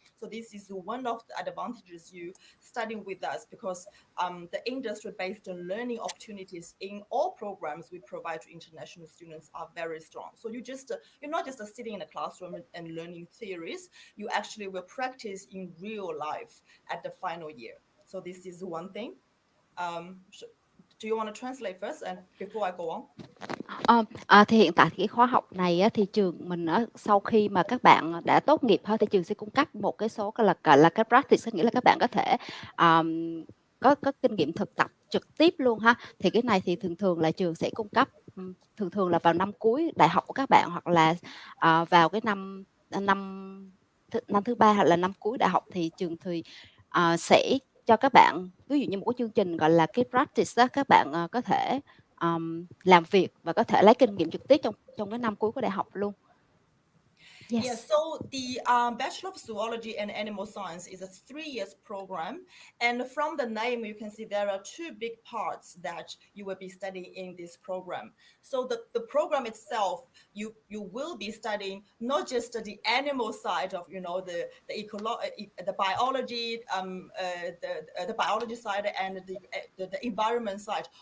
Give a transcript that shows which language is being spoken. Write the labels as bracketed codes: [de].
[en] So this is one of the advantages you studying with us, because the industry-based learning opportunities in all programs we provide to international students are very strong. So you're not just sitting in a classroom and learning theories. You actually will practice in real life at the final year. So this is one thing. Do you want to translate first and before I go on? [vi] Thì hiện tại cái khóa học này á, thì trường mình sau khi mà các bạn đã tốt nghiệp thì trường sẽ cung cấp một cái số là cái practice, nghĩa là các bạn có thể có kinh nghiệm thực tập trực tiếp luôn ha. Thì cái này thì thường là trường sẽ cung cấp thường là vào năm cuối đại học của các bạn, hoặc là vào cái năm thứ ba hoặc là năm cuối đại học, thì trường sẽ cho các bạn ví dụ như một cái chương trình gọi là cái practice đó, các bạn có thể làm việc và có thể lấy kinh nghiệm trực tiếp trong cái năm cuối của đại học luôn. [en] Yes. Yeah, so the Bachelor of Zoology and Animal Science is a 3-year program. And from the name, you can see there are two big parts that you will be studying in this program. So the program itself, you will be studying not just the animal side of, the biology, the biology side and the environment side.